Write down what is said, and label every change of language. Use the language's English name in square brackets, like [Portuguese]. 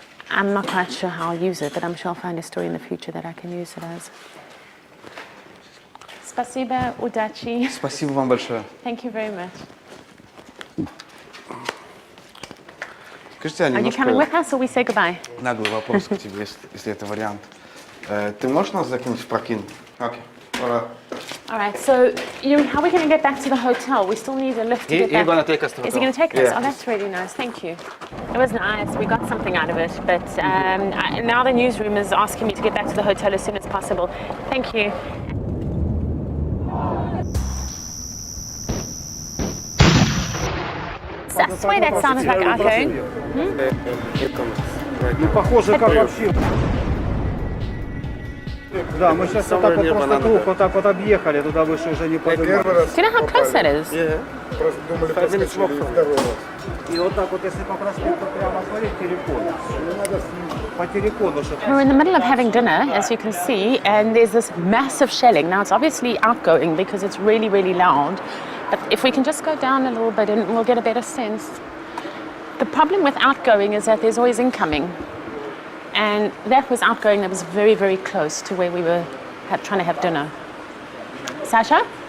[English] I'm not quite sure how I'll use it, but I'm sure I'll find a story in the future that I can use it as. [Russian] Спасибо, удачи. Спасибо вам большое. [English] Thank you very much. [Russian] Скажите, [English] Are you coming with us or we say goodbye? [Russian] Наглый вопрос к тебе, если это вариант. Ты можешь нас закинуть в прокин? [English] Okay. All right, so how are we going to get back to the hotel? We still need a lift to get back. He's going to take us to the hotel. Is he going to take us? Yeah. Oh, that's really nice. Thank you. It was nice. We got something out of it. But now the newsroom is asking me to get back to the hotel as soon as possible. Thank you. That's why that sounded like echoing. [Russian] Ну, похоже, как вообще. Да, мы сейчас вот так вот просто круг вот так вот объехали, туда выше уже не поднимались. [English] Do you know how close that is? [Russian] И вот так вот, если по проспекту прямо смотреть, Терекон. По Терекону. [English] We're in the middle of having dinner, as you can see, and there's this massive shelling. Now, it's obviously outgoing because it's really, really loud. But if we can just go down a little bit and we'll get a better sense. The problem with outgoing is that there's always incoming. And that was outgoing that was very, very close to where we were trying to have dinner. Sasha?